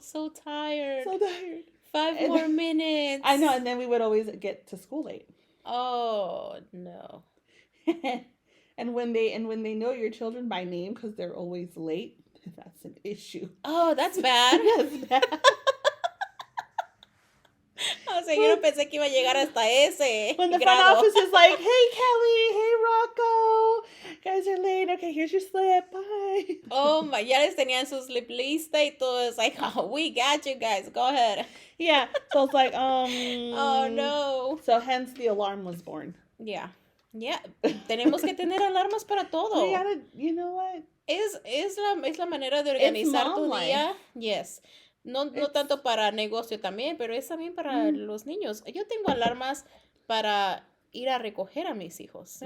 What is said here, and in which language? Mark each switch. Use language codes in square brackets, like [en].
[en] So tired. 5 and more minutes. I know, and then we would always get to school late. Oh, no. And when they know your children by name because they're always late, that's an issue. Oh, that's bad. That's bad. [es] O sea, yo no pensé que iba a llegar hasta ese [en] When the front [es] grado. [en] office is like, hey, Kelly, hey, Rocco, guys are late. Okay, here's your slip. Bye. [es] Oh my, ya les tenían su slip lista y todo. [en] It's like, oh, we got you guys. Go ahead. Yeah. So it's like, Oh no. So hence the alarm was born. Yeah. Yeah. [es] Tenemos que tener alarmas para todo. [en] We gotta, you know what? [es] Es la manera de organizar tu [en] mom [es] día. [en] life. Yes. [es] No tanto para negocio también, pero es también para los niños. Yo tengo alarmas para ir a recoger a mis hijos.